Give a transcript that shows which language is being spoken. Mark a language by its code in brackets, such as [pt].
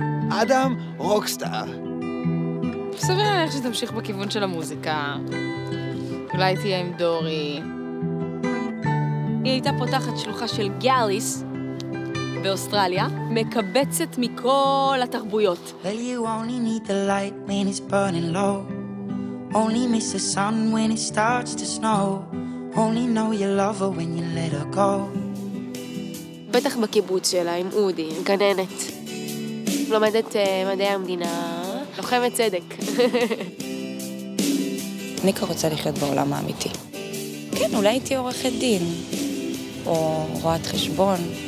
[he] אדם רוקסטאר. סביר להניח שתמשיך בכיוון של המוזיקה. אולי תהיה עם דורי. היא הייתה פותחת שלוחה של גאליס באוסטרליה, מקבצת מכל התרבויות. [en] Well, you only need the light when it's burning low. Only miss the sun when it starts to snow. Only know you love her when you let her go. [he] בטח בקיבוץ שלה עם אודי, עם גננת. לומדת מדעי המדינה, לוחמת צדק. ניקה רוצה לחיות בעולם האמיתי. כן, אולי הייתי עורכת דין, או רואת חשבון.